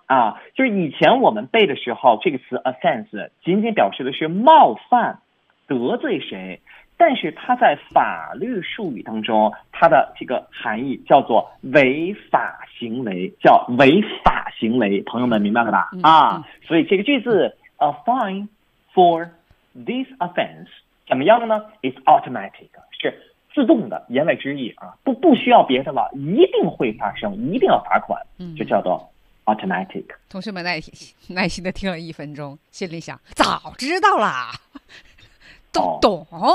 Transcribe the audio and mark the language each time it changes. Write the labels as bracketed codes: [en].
[zh] 啊，就是以前我们背的时候，这个词 offense 仅仅表示的是冒犯、得罪谁，但是它在法律术语当中，它的这个含义叫做违法行为，叫违法行为。朋友们明白了吧？啊，所以这个句子。 [en] A fine for this offense [zh] 怎么样呢？ [en] It's automatic， [zh] 是自动的，言外之意啊，不需要别的了，一定会发生，一定要罚款，就叫做 automatic。同学们耐心的听了一分钟，心里想早知道啦，都懂。